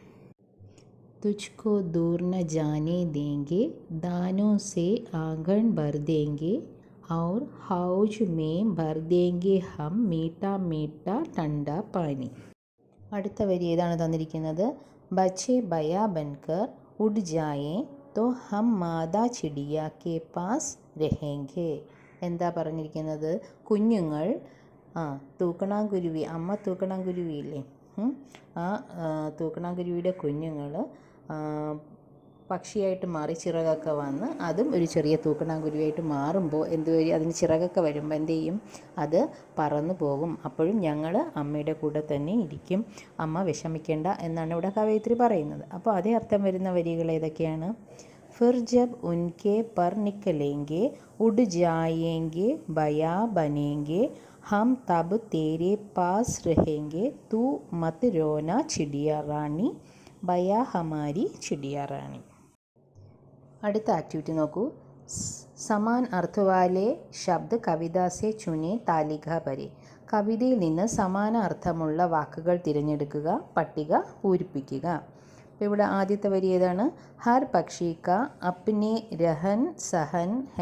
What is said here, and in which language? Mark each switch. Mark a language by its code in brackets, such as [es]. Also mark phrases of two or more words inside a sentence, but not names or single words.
[hi] तुझको दूर न जाने देंगे दानों से आंगन भर देंगे और हौज में भर देंगे हम मीठा मीठा ठंडा पानी. [ml] അടുത്ത വരി ഏതാണ് തന്നിരിക്കുന്നത്? [hi] बच्चे बया बनकर उड़ जाएं तो हम माता चिड़िया के पास रहेंगे. [ml] എന്താ പറഞ്ഞിരിക്കുന്നത്? കുഞ്ഞുങ്ങൾ തൂക്കണാങ്കുരുവി, അമ്മ തൂക്കണാങ്കുരുവിയില്ലേ, ആ തൂക്കണാങ്കുരുവിയുടെ കുഞ്ഞുങ്ങൾ പക്ഷിയായിട്ട് മാറി ചിറകൊക്കെ വന്ന് അതും ഒരു ചെറിയ തൂക്കണാങ്കുരുവിയായിട്ട് മാറുമ്പോൾ അതിന് ചിറകൊക്കെ വരുമ്പോൾ എന്ത് ചെയ്യും? അത് പറന്നു പോകും. അപ്പോഴും ഞങ്ങൾ അമ്മയുടെ കൂടെ തന്നെ ഇരിക്കും, അമ്മ വിഷമിക്കേണ്ട എന്നാണ് ഇവിടെ കവയിത്രി പറയുന്നത്. അപ്പോൾ അതേ അർത്ഥം വരുന്ന വരികൾ ഏതൊക്കെയാണ്? [hi] फिर जब उनके पर निकलेंगे उड़ जाएंगे बया बनेंगे हम तब तेरे पास रहेंगे तू मत रोना चिड़िया रानी बया हमारी चिड़िया रानी. [ml] അടുത്ത ആക്ടിവിറ്റി നോക്കൂ. [hi] समान अर्थवाले शब्द कविता से चुनें तालिका भरें. [ml] കവിതയിൽ നിന്ന് സമാന അർത്ഥമുള്ള വാക്കുകൾ തിരഞ്ഞെടുക്കുക, പട്ടിക പൂരിപ്പിക്കുക. അപ്പോൾ ഇവിടെ ആദ്യത്തെ വരി ഏതാണ്? [hi] हर पक्षी का अपने रहन सहन है.